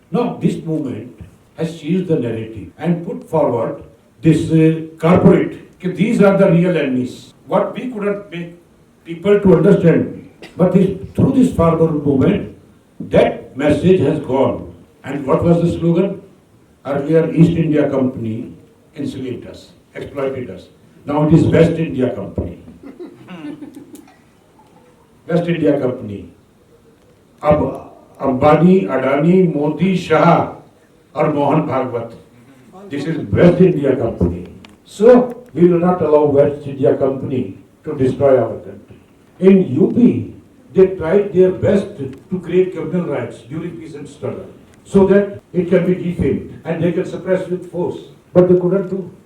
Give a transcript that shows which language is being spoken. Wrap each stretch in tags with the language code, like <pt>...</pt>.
<en>Now this movement has changed the narrative and put forward this corporate, okay, these are the real enemies. What we couldn't make people to understand, But through this farmer movement, that message has gone. And what was the slogan? Earlier, East India Company enslaved us, exploited us. Now it is West India Company. West India Company.</en> <hi>अब अंबानी, अडानी, मोदी, शाह और Mohan Bhagwat.</hi> <en>This is West India Company. So we will not allow West India Company to destroy our country. In UP, they tried their best to create communal rights during peasant struggle so that it can be defamed and they can suppress with force. But they couldn't do.</en>